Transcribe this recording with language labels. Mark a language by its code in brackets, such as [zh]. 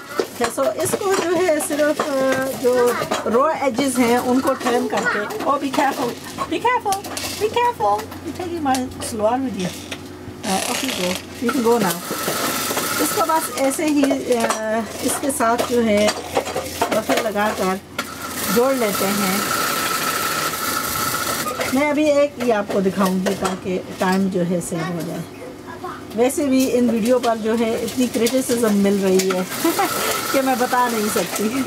[en] Okay, so [hi] इसको जो है सिर्फ जो रो एजेस हैं उनको टर्न करके। [en] Oh, be careful, be careful, be careful. You're taking my salwar with you. Off you go. You can go now. [hi] इसको बस ऐसे ही इसके साथ जो है बफर लगाकर जोड़ लेते हैं। मैं अभी एक ही आपको दिखाऊंगी ताकि टाइम जो है सेव हो जाए। वैसे भी इन वीडियो पर जो है इतनी क्रिटिसिज्म मिल रही है कि मैं बता नहीं सकती।